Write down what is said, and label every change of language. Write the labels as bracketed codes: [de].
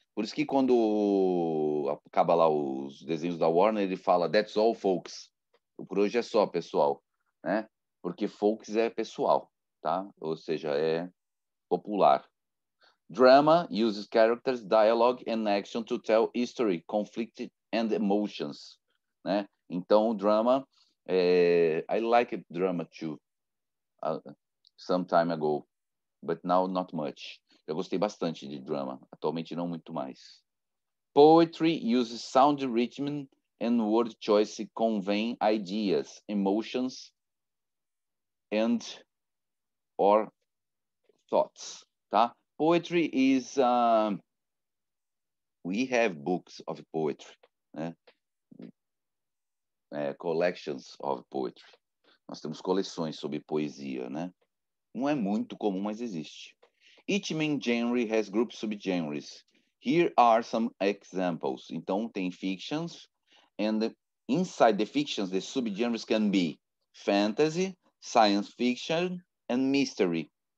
[pt] Por isso que quando acaba lá os desenhos da Warner, ele fala [en] that's all folks. [pt] Por hoje é só, pessoal, né? Porque folks é pessoal, tá? Ou seja, é popular. [en] Drama uses characters, dialogue and action to tell history, conflict and emotions, né? [pt] Então, [en] drama, I liked drama too, some time ago, but now not much. [pt] Eu gostei bastante de drama, atualmente não muito mais. [en] Poetry uses sound rhythm and word choice conveying ideas, emotions, and or thoughts, tá? Poetry is, we have books of poetry, né? Collections of poetry. [pt] Nós temos coleções sobre poesia, né? Não é muito comum, mas existe. [en] Each main genre has group subgenres. Here are some examples. [pt] Então, tem [en] fictions, and inside the fictions, the subgenres can be fantasy, science fiction, and mystery.